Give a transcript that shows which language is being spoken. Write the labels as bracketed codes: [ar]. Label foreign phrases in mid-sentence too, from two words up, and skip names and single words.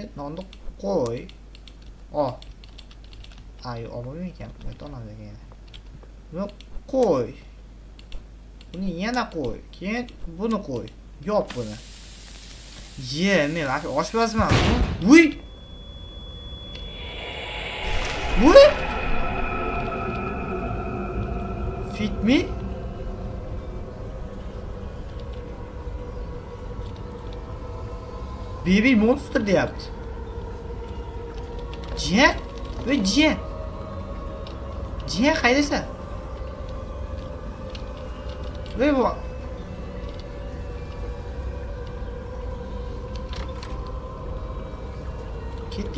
[uz] Nonni qo'y. Olmayman ekan. Ayta olamiz ekan. Buni qo'y. Buni yana qo'y. Keyin buni qo'y. Yop buni. Men oshpazman. Voy! [en] Fit me? Baby monster [uz] deyapti. Jiyan? Voy jiyan. Jiyan qaydasan? Voy bu. Ketdi.